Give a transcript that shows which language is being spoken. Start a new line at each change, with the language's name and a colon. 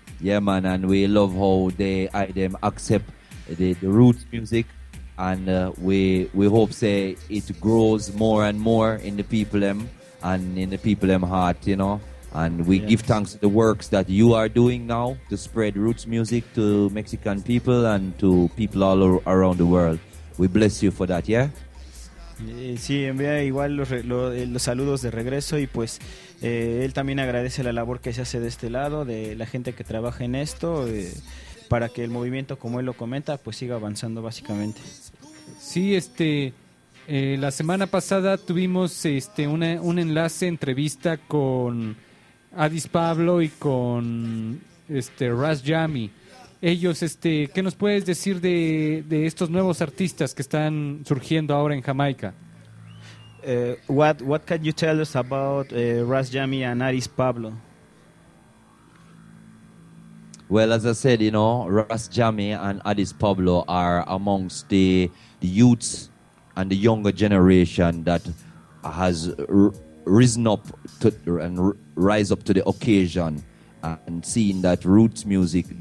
English: Yeah, man, and we love how they accept the roots music, and we hope say it grows more and more in the people them and in the people them heart, you know. And we give thanks to the works that you are doing now to spread roots music to Mexican people and to people all around the world. We bless you for that, yeah.
Spanish: Sí, envía igual los saludos de regreso, y pues él también agradece la labor que se hace de este lado, de la gente que trabaja en esto, para que el movimiento, como él lo comenta, pues siga avanzando básicamente. Sí, la semana pasada tuvimos un enlace, entrevista con Addis Pablo y con Ras Jammy. Ellos, ¿qué nos puedes decir de estos nuevos artistas que están surgiendo ahora en Jamaica?
English: What can you tell us about Ras Jammy and Addis Pablo? Well, as I said, you know, Ras Jammeh and Addis Pablo are amongst the youths and the younger generation that has risen up to and rise up to the occasion and seeing that roots music.